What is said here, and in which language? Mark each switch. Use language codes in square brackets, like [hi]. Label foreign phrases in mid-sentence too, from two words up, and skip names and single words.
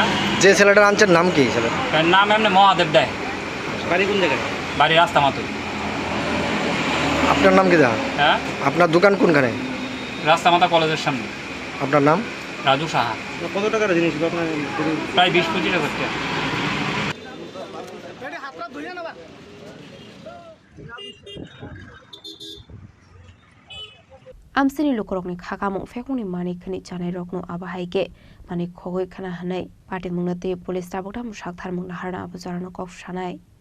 [bn] যে ছেলেটার আনছেন নাম কি ছেলে নাম এমনি মহাদেব দেয় বাড়ি কোন জায়গায় বাড়ি রাস্তা মাতুই আপনার নাম কি দা হ্যাঁ আপনার দোকান কোনখানে রাস্তা মাতা কলেজের সামনে আপনার নাম রাজু সাহা কত টাকার জিনিস আপনার প্রায় 20-25 টাকা করতে [trp] आमसिनि लोकरकनि खाकामुं फेकुंनि मानिकनि जानाय रकनु आबाहायके मानिक खगै खाना हानाय पार्टी मुंनते पुलिस दाबकटा मुसाकथार मुंना हारना आबुजारानो कफ सानाय